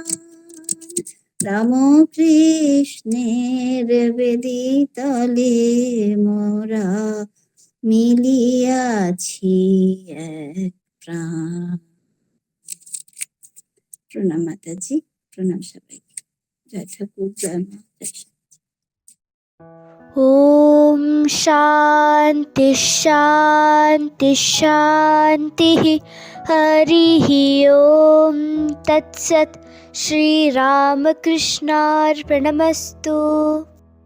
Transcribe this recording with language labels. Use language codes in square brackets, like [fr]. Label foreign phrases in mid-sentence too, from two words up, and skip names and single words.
[bn] রাম কৃষ্ণের বেদিতলে মোরা মিলিয়াছি এক প্রাণ। প্রণাম মাতাজি, প্রণাম সবাইকে। জয় ঠাকুর, জয় মা, জয় শ্রী। [sa] ॐ शान्ति शान्ति शान्तिः। हरिः ॐ तत्सत्। श्रीरामकृष्णार्पणमस्तु।